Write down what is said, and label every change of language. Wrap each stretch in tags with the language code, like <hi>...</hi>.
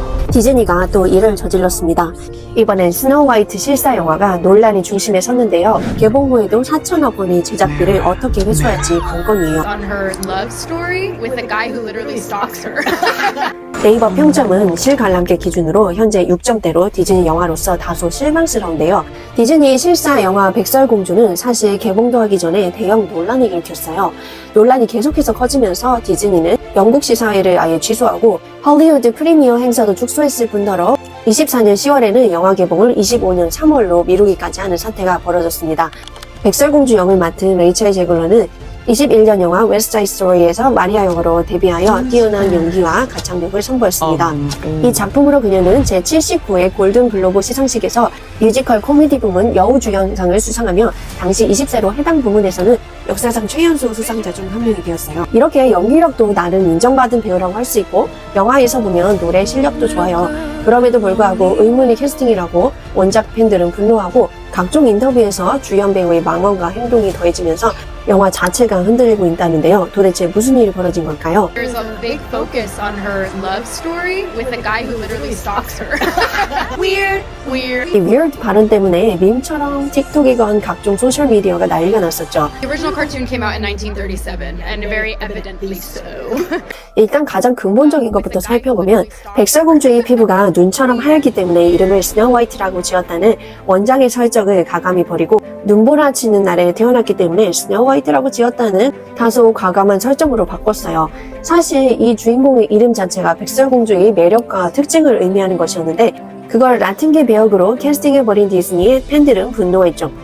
<ko>디즈니가 또 일을 저질렀습니다. 이번엔 스노우 화이트 실사 영화가 논란의 중심에 섰는데요. 개봉 후에도 4천억 원의 제작비를 어떻게 회수할지 관건이에요.</ko> <en>on her love story with a guy who literally stalks her.</en> <ko>네이버 평점은 실관람객 기준으로 현재 6점대로 디즈니 영화로서 다소 실망스러운데요. 디즈니 실사 영화 백설공주는 사실 개봉도 하기 전에 대형 논란을 일으켰어요. 논란이 계속해서 커지면서 디즈니는 영국 시사회를 아예 취소하고 헐리우드 프리미어 행사도 축소했을 뿐더러 24년 10월에는 영화 개봉을 25년 3월로 미루기까지 하는 사태가 벌어졌습니다. 백설공주 역을 맡은 레이첼 제글러는 21년 영화 웨스트사이드 스토리에서 마리아 역으로 데뷔하여 뛰어난 연기와 가창력을 선보였습니다. 이 작품으로 그녀는 제79회 골든글로브 시상식에서 뮤지컬 코미디 부문 여우주연상을 수상하며 당시 20세로 해당 부문에서는 역사상 최연소 수상자 중 한 명이 되었어요. 이렇게 연기력도 나름 인정받은 배우라고 할 수 있고 영화에서 보면 노래 실력도 좋아요. 그럼에도 불구하고 의문의 캐스팅이라고 원작 팬들은 분노하고 각종 인터뷰에서 주연 배우의 망언과 행동이 더해지면서 영화 자체가 흔들리고 있다는데요. 도대체 무슨 일이 벌어진 걸까요?</ko> <en>There's a big focus on her love story with a guy who literally stalks her. Weird.</en> <ko>이 weird 발언 때문에 밈처럼 틱톡이건 각종 소셜미디어가 난리가 났었죠.</ko> <en>The original cartoon came out in 1937 and very evidently so.</en> <ko>일단 가장 근본적인 것부터 살펴보면 백설공주의 피부가 눈처럼 하얗기 때문에 이름을 스노우 화이트라고 지었다는 원작의 설정을 가감히 버리고 눈보라 치는 날에 태어났기 때문에 스노우 화이트라고 지었다는 다소 과감한 설정으로 바꿨어요. 사실 이 주인공의 이름 자체가 백설공주의 매력과 특징을 의미하는 것이었는데 그걸 라틴계 배역으로 캐스팅해버린 디즈니의 팬들은 분노했죠.</ko>